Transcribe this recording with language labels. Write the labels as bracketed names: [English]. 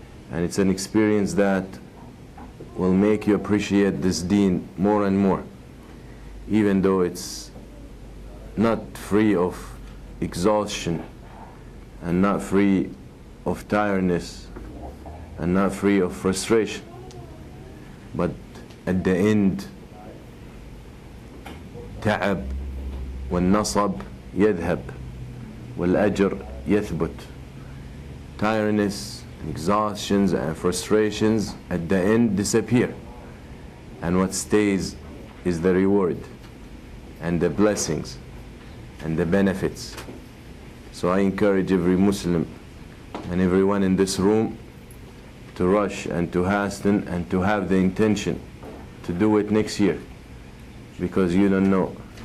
[English] And it's an experience that will make you appreciate this deen more and more, even though it's not free of exhaustion and not free of tiredness and not free of frustration. But at the end, [Arabic] تعب والنصب يذهب والأجر يثبت. [English] Tiredness, exhaustions and frustrations at the end disappear, and what stays is the reward and the blessings and the benefits. So I encourage every Muslim and everyone in this room to rush and to hasten and to have the intention to do it next year, because you don't know.